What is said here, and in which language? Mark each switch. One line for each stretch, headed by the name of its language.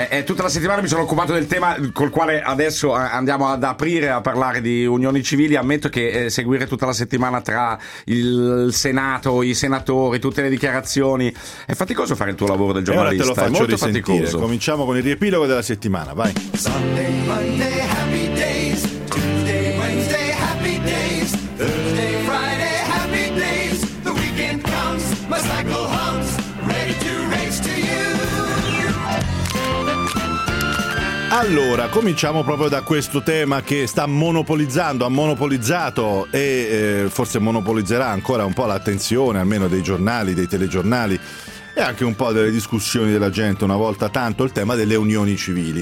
Italian: Tutta la settimana mi sono occupato del tema col quale adesso andiamo ad aprire, a parlare di unioni civili. Ammetto che seguire tutta la settimana tra il Senato, i senatori, tutte le dichiarazioni, è faticoso fare il tuo lavoro del giornalista, te lo faccio è molto risentire. Faticoso. Cominciamo con il riepilogo della settimana, vai.
English: Sunday, Monday, happy days. Tuesday, Wednesday, happy days. Thursday, Friday, happy days. The weekend comes, my cycle hums, ready to race to you.
Italian: Allora, cominciamo proprio da questo tema che sta monopolizzando, ha monopolizzato e forse monopolizzerà ancora un po' l'attenzione, almeno dei giornali, dei telegiornali. E anche un po' delle discussioni della gente una volta tanto, il tema delle unioni civili.